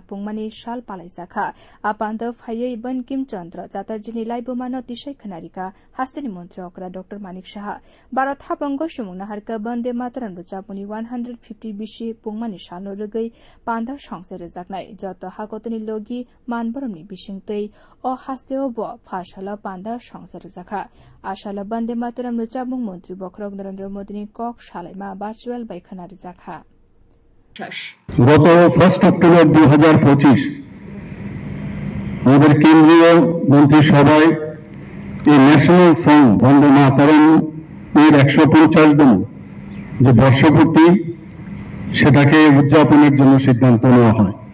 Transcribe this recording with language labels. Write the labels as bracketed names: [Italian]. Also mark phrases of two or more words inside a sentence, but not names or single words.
[Kok Borok] पुंमानि साल पालाइजाखा आपान्द फायै बनकिम चन्द्र जातरजिनि लाइबोमान तिसै खनारिका हास्तेनि मन्त्र अकरा डाक्टर मानिक शाह भारत हाबंग सुमुंना हारका बन्दे मातरम रुचापुनि 150 बिसि पुंमानि साल रुगै पान्दा संसे रजाकनाय जत हाकतनि लोगी मानबरमनि बिसिंतै अ हास्देव ब फाशाला पान्दा संसे रजाखा आशाला बन्दे मातरम रुचाबुं मन्त्री बखरक नरेन्द्र मोदीनि कक सालाइमा भार्चुअल बैखना रजाखा [Bangla] গত 1 অক্টোবর 2025 আমাদের কেন্দ্রীয় মন্ত্রিসভায় এই [English] national song [Bangla] বন্দে মাতরম এর 150তম যে বর্ষপূর্তি সেটাকে উদযাপনের জন্য সিদ্ধান্ত নেওয়া হয়।